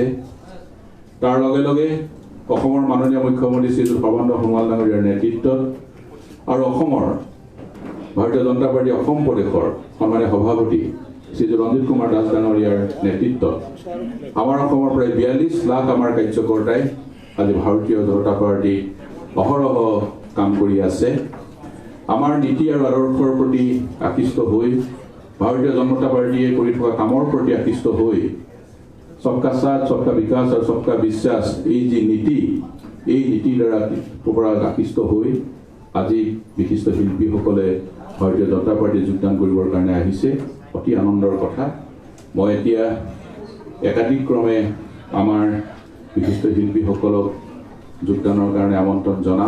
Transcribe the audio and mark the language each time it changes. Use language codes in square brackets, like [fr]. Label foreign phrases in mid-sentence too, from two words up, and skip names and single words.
[as] তাৰ লগে লগে অসমৰ মাননীয় মুখ্যমন্ত্ৰী শ্ৰী সৰ্বানন্দ সোণোৱাল ডাঙৰীয়াৰ নেতৃত্বত আৰু অসমৰ ভাৰতীয় জনতা পাৰ্টি অসম প্ৰদেশৰ সন্মানীয় সভাপতি শ্ৰী ৰঞ্জিত কুমাৰ দাস ডাঙৰীয়াৰ নেতৃত্বত আমাৰ অসমৰ প্ৰায় 42 লাখ আমাৰ কাৰ্যকৰ্তাই আজি ভাৰতীয় জনতা পাৰ্টি অহৰহ কাম কৰি আছে। আমাৰ নীতি আৰু আদৰ্শৰ প্ৰতি আকৃষ্ট হৈ ভাৰতীয় জনতা পাৰ্টিয়ে কৰি থকা কামৰ প্ৰতি আকৃষ্ট হৈ [hi] सबका साथ सबका विकास और सबका विश्वास [as] এই যে নীতি এই নীতিৰ দ্বাৰা পৰা আকৃষ্ট হৈ আজি বিশিষ্ট শিল্পীসকলে ভাৰতীয় জনতা পাৰ্টিত যোগদান কৰিবৰ কাৰণে আহিছে। অতি আনন্দৰ কথা। মই এতিয়া একাধিক্ৰমে আমাৰ বিশিষ্ট শিল্পীসকলক যোগদানৰ কাৰণে আমন্ত্ৰণ জনাম।